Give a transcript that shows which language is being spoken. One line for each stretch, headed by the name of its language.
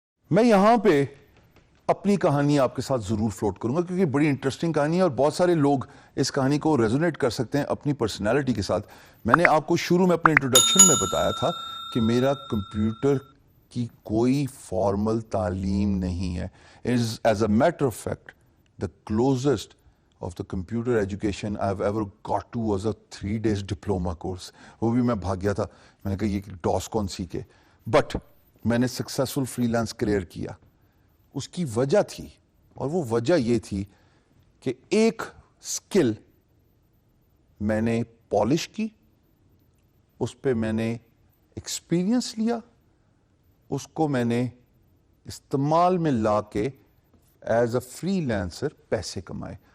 Urdu: میں یہاں پہ اپنی کہانی آپ کے ساتھ ضرور فلوٹ کروں گا کیونکہ بڑی انٹرسٹنگ کہانی ہے اور بہت سارے لوگ اس کہانی کو ریزونیٹ کر سکتے ہیں اپنی پرسنالٹی کے ساتھ. میں نے آپ کو شروع میں اپنے انٹروڈکشن میں بتایا تھا کہ میرا کمپیوٹر کی کوئی فارمل تعلیم نہیں ہے.
English: As a matter of fact the closest of the computer education I have ever got to was a 3 days diploma course.
Urdu: وہ بھی میں بھاگ گیا تھا. میں نے کہا یہ ڈاس کون سیکھے. بٹ میں نے سکسیسفل فری لانس کریئر کیا. اس کی وجہ تھی اور وہ وجہ یہ تھی کہ ایک سکل میں نے پالش کی, اس پہ میں نے ایکسپیرینس لیا, اس کو میں نے استعمال میں لا کے ایز اے فری لانسر پیسے کمائے.